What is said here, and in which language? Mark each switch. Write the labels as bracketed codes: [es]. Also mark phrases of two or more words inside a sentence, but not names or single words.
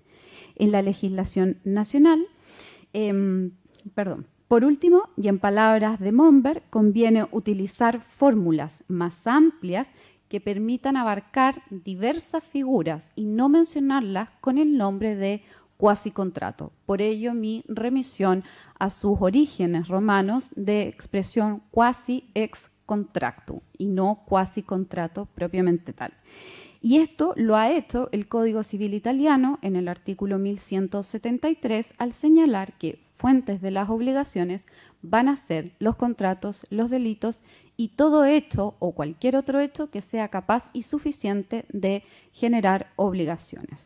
[es] En la legislación nacional, Por último, y en palabras de Monberg, conviene utilizar fórmulas más amplias que permitan abarcar diversas figuras y no mencionarlas con el nombre de cuasicontrato. Por ello, mi remisión a sus orígenes romanos de expresión [la] quasi ex contractu [es] y no cuasicontrato propiamente tal. Y esto lo ha hecho el Código Civil italiano en el artículo 1173 al señalar que fuentes de las obligaciones van a ser los contratos, los delitos y todo hecho o cualquier otro hecho que sea capaz y suficiente de generar obligaciones.